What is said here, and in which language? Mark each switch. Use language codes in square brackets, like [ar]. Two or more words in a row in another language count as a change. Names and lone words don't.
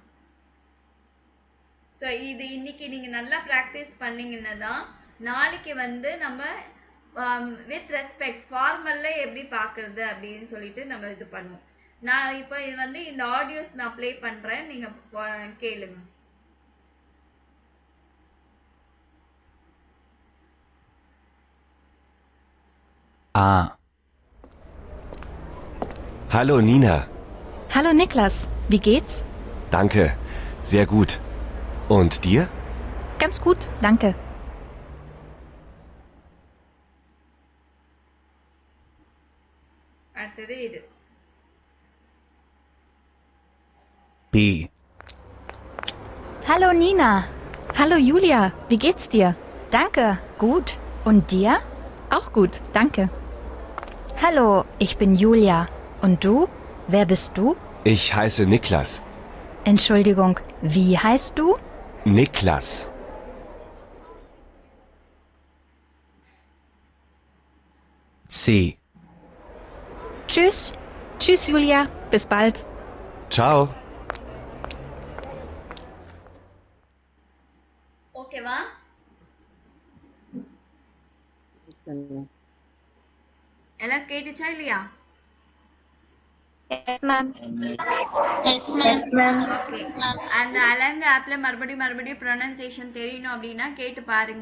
[ta] ஸோ இது இன்னைக்கு நீங்கள் நல்லா ப்ராக்டிஸ் பண்ணிங்கன்னா தான் நாளைக்கு வந்து நம்ம [en] with respect [ta] ஃபார்மலில் எப்படி பார்க்குறது அப்படின்னு சொல்லிட்டு நம்ம இது பண்ணுவோம். நான் இப்போ இது வந்து இந்த ஆடியோஸ் நான் ப்ளே பண்ணுறேன், நீங்கள் கேளுங்க. [de] Hallo Nina. Hallo Niklas, wie geht's? Danke, sehr gut. Und dir? Ganz gut, danke. [ta] அடுத்தது இது. [de] B. Hallo Nina. Hallo Julia, wie geht's dir? Danke, gut. Und dir? Auch gut, danke. Hallo, ich bin Julia. Und du? Wer bist du? Ich heiße Niklas. Entschuldigung, wie heißt du? Niklas. C. Tschüss. Tschüss, Julia. Bis bald. Ciao. [ta] ஓகேவா? எல்லாம் கேட்டுச்சா இல்லையா? அந்த அலங்கு ஆப்ல மறுபடியும் ப்ரொனன்சியேஷன் தெரியணும் அப்படின்னா கேட்டு பாருங்க.